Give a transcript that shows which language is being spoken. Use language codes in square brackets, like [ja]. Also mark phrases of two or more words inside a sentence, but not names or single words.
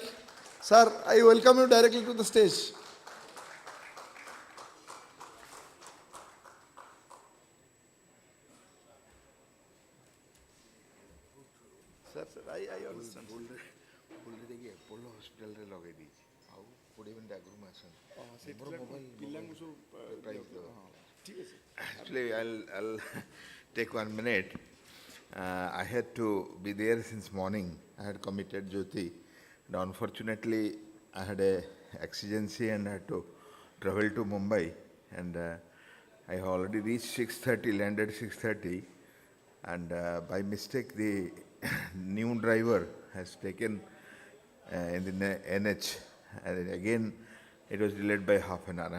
[en] Sir, I welcome you directly to the stage. Sir, I understand. Apollo Hospital [or] ଲଗେଇ ଦେଇଛି ଆଉ 20 ମିନିଟ୍ ଆଗରୁ ମୁଁ ଆସନ୍ତି ମୋର ମୋବାଇଲ ଠିକ ଅଛି [en] actually I'll take 1 minute. I had to be there since morning. I had committed Jyoti, and unfortunately I had a exigency and I had to travel to Mumbai, and I have already reached 6:30, landed 6:30, and by mistake the new driver has taken in the NH, and again it was delayed by half an hour.